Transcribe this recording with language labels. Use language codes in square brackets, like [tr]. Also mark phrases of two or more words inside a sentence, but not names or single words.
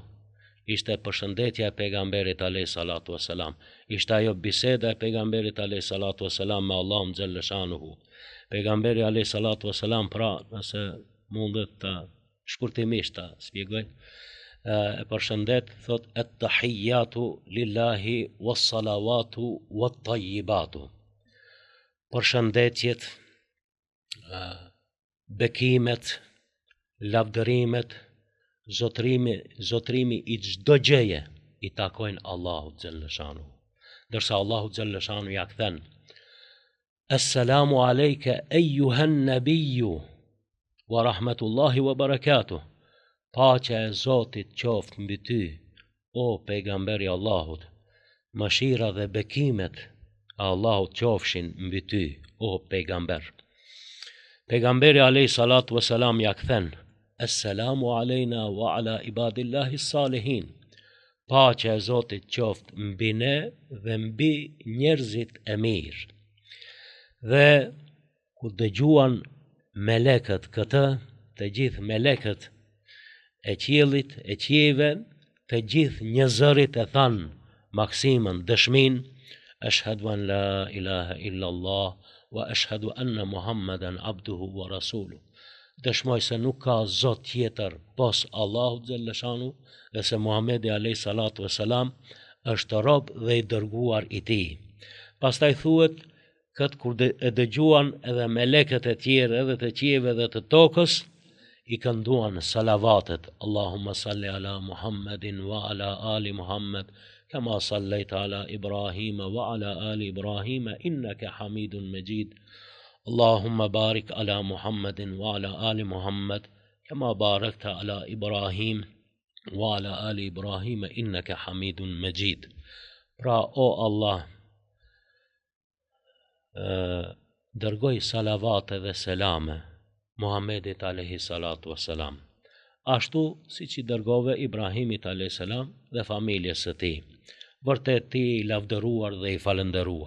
[sq] Ishte përshëndetja e pejgamberit [ar] عليه الصلاة والسلام. [sq] Ishte ajo biseda e pejgamberit [ar] عليه الصلاة والسلام [sq] me Allahun xhallashanuhu. Pejgamberi [ar] عليه الصلاة والسلام, [sq] pra nëse mundet të shkurtimisht ta shpjegoj, e përshëndet, thot [ar] التحيات لله والصلوات والطيبات. [sq] Përshëndetjet, bekimet, lavdërimet, zotrimi i çdo gjëje i takojnë Allahut xhallashanuhu. Dërsa Allahu xhallashanuhu ja kthen: [ar] السلام عليك أيها النبي ورحمة الله وبركاته. [sq] Paqja e Zotit qoftë mbi ty, o pejgamberi i Allahut. Mëshira dhe bekimet e Allahut qofshin mbi ty, o pejgamber. Pejgamberi [ar] عليه الصلاة والسلام [sq] ja kthen: [ar] السلام علينا وعلى عباد الله الصالحين. [sq] Paqja e Zotit qoftë mbi ne dhe mbi njerëzit e mirë. Dhe ku dëgjuan melekët këtë, të gjithë melekët e qiellit, e qiejve, të gjithë njerëzit e thanë maksimën, dëshmin: [ar] أشهد أن لا إله إلا الله وأشهد أن محمدا عبده ورسوله. [sq] Dëshmoj se nuk ka zot tjetër pos Allahut xhallashanuhu dhe se Muhamedi [ar] عليه الصلاة والسلام [sq] është rob dhe i dërguar i tij. Pastaj thuhet këtë kur e dëgjuan edhe melekët e tjerë edhe të qiejve dhe të tokës, i kënduan salavatet: [ar] اللهم صل على محمد وعلى آل محمد كما صليت على إبراهيم وعلى آل إبراهيم إنك حميد مجيد. اللهم بارك على محمد وعلى آل محمد كما باركت على إبراهيم وعلى آل إبراهيم إنك حميد مجيد. [sq] Pra, o Allah, dërgoj salavate dhe selame Muhammedit [ar] عليه الصلاة والسلام, [sq] ashtu siç i dërgove Ibrahimit [ar] عليه السلام [sq] dhe familjes së tij. Vërtet ti i lavdëruar dhe i falënderuar.